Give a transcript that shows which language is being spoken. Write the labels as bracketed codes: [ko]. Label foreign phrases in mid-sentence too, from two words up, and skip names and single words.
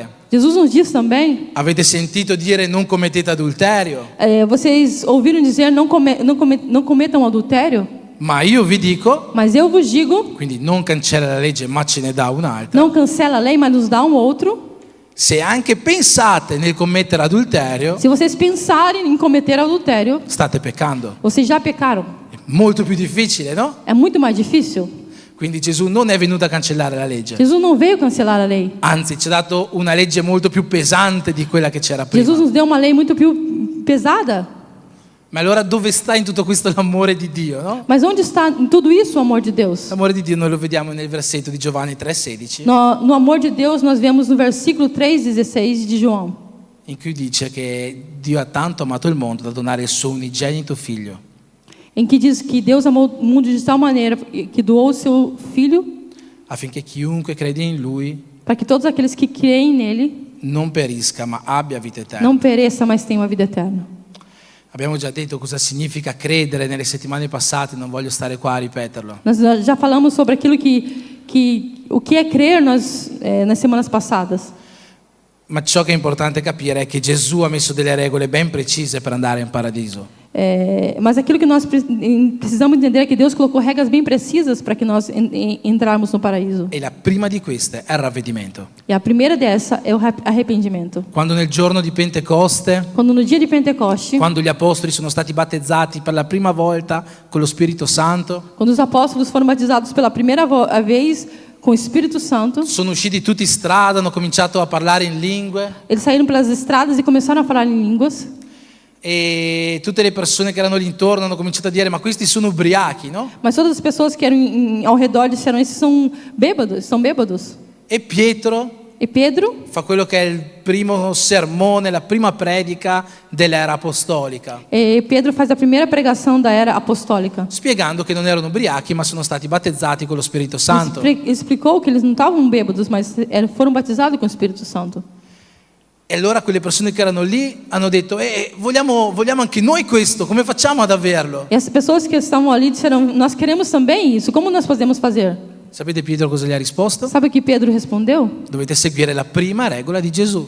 [pt] Jesus nos diz também, [it] avete sentito dire non commettete adulterio, [pt] vocês ouviram dizer não cometam adultério? [it] ma io vi dico, [pt] Mas eu vos digo, [it] quindi non cancella la legge ma ce ne dà un'altra, [pt] não cancela a lei, mas nos dá um outro. [it] se anche pensate nel commettere adulterio, [pt] Se vocês pensarem em cometer adultério, [it] state peccando. [pt] vocês já pecaram. [it] È molto più difficile, no? [pt] É muito mais difícil. [it] Quindi Gesù non è venuto a cancellare la legge, [pt] Jesus não veio cancelar a lei. [it] anzi ci ha dato una legge molto più pesante di quella che c'era prima. [pt] Jesus nos deu uma lei muito pesada. [it] Ma allora dove sta in tutto questo l'amore di Dio, no? [pt] Mas onde está em tudo isso o amor de Deus? [it] L'amore di Dio noi lo vediamo nel versetto di Giovanni 3,16, [pt] No amor de Deus, nós vemos no versículo 3,16 de João, [it] in cui dice che Dio ha tanto amato il mondo da donare il suo unigenito figlio, [pt] em que diz que Deus amou o mundo de tal maneira que doou o seu Filho [it] affinché chiunque crede in Lui [pt] para que todos aqueles que creem nele [it] non perisca ma abbia vita eterna. [pt] não pereça, mas tenham a vida eterna. [it] Abbiamo già detto cosa significa credere nelle settimane passate, non voglio stare qua a ripeterlo. [pt] Nós já falamos sobre aquilo o que é crer nas semanas passadas. [it] Ma ciò che è importante capire è che Gesù ha messo delle regole ben precise per andare in paradiso. [pt] Mas aquilo que nós precisamos entender é que Deus colocou regras bem precisas para que nós entrarmos no paraíso. [it] E la prima di queste è il ravvedimento. [pt] E a primeira dessa é o arrependimento. [it] Quando nel giorno di Pentecoste, [pt] Quando no dia de Pentecoste, [it] quando gli apostoli sono stati battezzati per la prima volta con lo Spirito Santo, [pt] quando os apóstolos foram batizados pela primeira vez com o Espírito Santo, [it] sono usciti tutti in strada, hanno cominciato a parlare in lingue [pt] eles saíram pelas estradas e começaram a falar em línguas. [it] e tutte le persone che erano lì intorno hanno cominciato a dire ma questi sono ubriachi, no? [pt] Mas todas as pessoas que eram ao redor disseram: esses são bêbados. [it] E Pietro [pt] E Pedro [it] fa quello che è il primo sermone, la prima predica dell'era apostolica, [pt] Pedro faz a primeira pregação da era apostólica. [it] spiegando che non erano ubriachi ma sono stati battezzati con lo Spirito Santo. [pt] Explicou que eles não estavam bêbados, mas foram batizados com o Espírito Santo. [it] E allora quelle persone che erano lì hanno detto vogliamo anche noi questo, come facciamo ad averlo? [pt] E as pessoas que estavam ali disseram: nós queremos também isso, como nós podemos fazer? [it] Sapete Pietro cosa gli ha risposto? [pt] Sabe o que Pedro respondeu? [it] Dovete seguire la prima regola di Gesù.